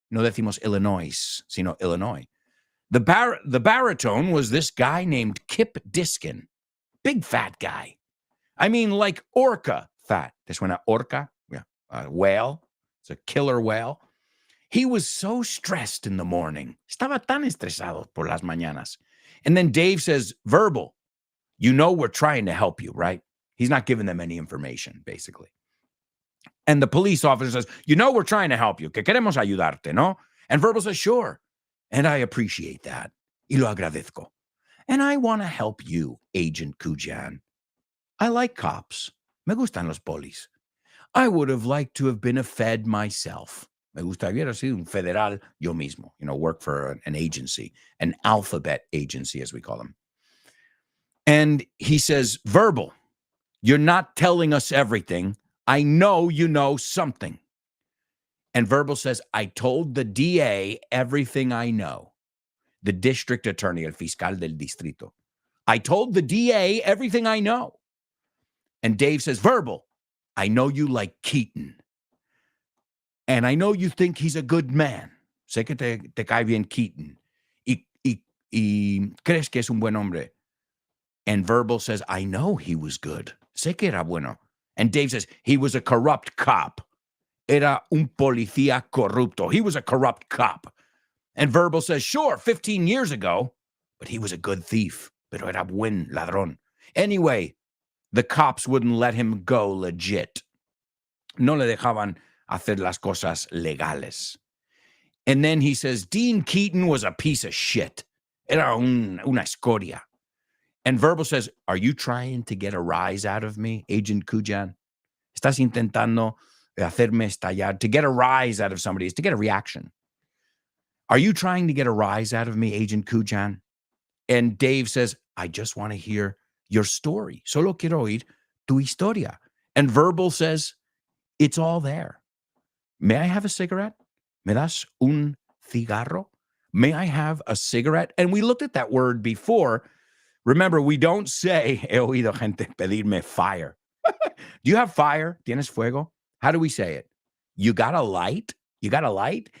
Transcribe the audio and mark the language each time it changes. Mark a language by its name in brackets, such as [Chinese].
[Spanish] No decimos Illinois, sino Illinois. [English] The baritone was this guy named Kip Diskin. Big fat guy. I mean, like orca fat. [Spanish] Te suena orca? [English] Yeah. A whale. It's a killer whale. He was so stressed in the morning. [Spanish] Estaba tan estresado por las mañanas. [English] And then Dave says, Verbal, you know we're trying to help you, right? He's not giving them any information, basically. And the police officer says, you know we're trying to help you. [Spanish] Que queremos ayudarte, ¿no? [English] And Verbal says, sure. And I appreciate that. [Spanish] Y lo agradezco. [English] And I want to help you, Agent Kujan. I like cops. [Spanish] Me gustan los polis. [English] I would have liked to have been a Fed myself. [Spanish] Me gustaría haber sido un federal yo mismo. [English] Work for an agency, an alphabet agency, as we call them. And he says, Verbal, you're not telling us everything. I know you know something. And Verbal says, I told the DA everything I know. The district attorney, [Spanish] el fiscal del distrito. [English] I told the DA everything I know. And Dave says, Verbal, I know you like Keaton. And I know you think he's a good man. [Spanish] Sé que te cae bien Keaton. Y crees que es un buen hombre. [English] And Verbal says, I know he was good. [Spanish] Sé que era bueno. [English] And Dave says, he was a corrupt cop. [Spanish] Era un policía corrupto. [English] He was a corrupt cop. And Verbal says, sure, 15 years ago, but he was a good thief. [Spanish] Pero era buen ladrón. [English] Anyway, the cops wouldn't let him go legit. [Spanish] No le dejaban hacer las cosas legales. [English] And then he says, Dean Keaton was a piece of shit. [Spanish] Era una escoria. [English] And Verbal says, are you trying to get a rise out of me, Agent Kujan? [Spanish] Estás intentando hacerme estallar. [English] To get a rise out of somebody is to get a reaction. Are you trying to get a rise out of me, Agent Kujan? And Dave says, I just want to hear your story. [Spanish] Solo quiero oír tu historia. [English] And Verbal says, it's all there. May I have a cigarette? [Spanish] ¿Me das un cigarro? [English] May I have a cigarette? And we looked at that word before. Remember, we don't say, [Spanish] he oído gente pedirme [English] fire. Do you have fire? [Spanish] ¿Tienes fuego? [English] How do we say it? You got a light? You got a light?